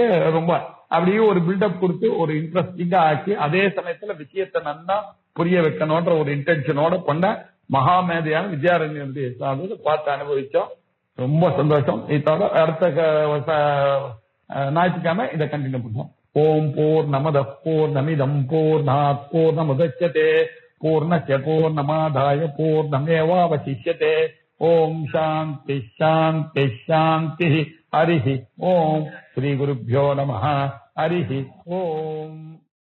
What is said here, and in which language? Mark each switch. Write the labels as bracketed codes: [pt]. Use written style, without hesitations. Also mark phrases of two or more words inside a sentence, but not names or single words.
[ta] ரொம்ப அப்படியே ஒரு பில்டப் கொடுத்து ஒரு இன்ட்ரெஸ்டிங்கா ஆக்கி அதே சமயத்துல விஷயத்தை நல்லா புரிய வைக்கணும்ன்ற ஒரு இன்டென்ஷனோட பண்ண மகாமேதையான வித்யாரண்யருடைய பார்த்து அனுபவிச்சோம். ரொம்ப சந்தோஷம். இதோட அடுத்த ஞாயிற்றுக்கிழமை இதை கண்டினியூ பண்ணுவோம். [sa] ॐ पूर्णमदः पूर्णमिदं पूर्णात् पूर्णमुदच्यते पूर्णस्य पूर्णमादाय पूर्णमेवावशिष्यते. ॐ शान्तिः शान्तिः शान्तिः. हरिः ॐ. श्री गुरुभ्यो नमः. हरिः ॐ.